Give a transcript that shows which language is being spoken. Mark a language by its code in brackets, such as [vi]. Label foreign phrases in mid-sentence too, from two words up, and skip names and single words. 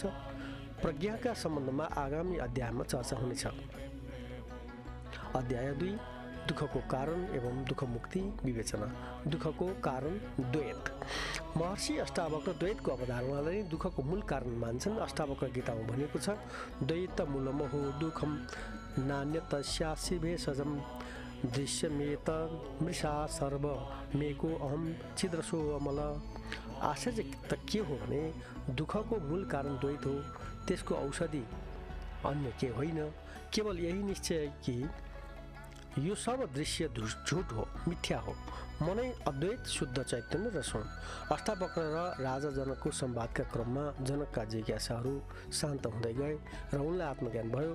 [ne] प्रज्ञाका सम्बन्धमा आगामी अध्यायमा चर्चा हुनेछ। अध्याय 2, दुःखको कारण एवं दुःख मुक्ति विवेचना। दुःखको कारण द्वैत। महर्षि अष्टावक्र द्वैतको अवधारणालाई दुःखको मूल कारण मान्छन्। अष्टावक्र गीतामा भनेको छ, [sa] द्वैत मूलमहो दुःखम नान्यतस्यास्ति भेषजम् दृश्यमेत मृषा सर्व मेको अहम छिद्रसो अमल। [ne] आश्चर्य त के हो भने दुःखको मूल कारण द्वैत हो, त्यसको औषधि अन्य के होइन। केवल यही निश्चय कि यो सब दृश्य झुट हो, मिथ्या हो। मनै अद्वैत शुद्ध चैतन्य रस हुन्। अष्टावक्र र राजा जनकको संवादका क्रममा जनकका जिज्ञासाहरू शान्त हुँदै गए र उनलाई आत्मज्ञान भयो।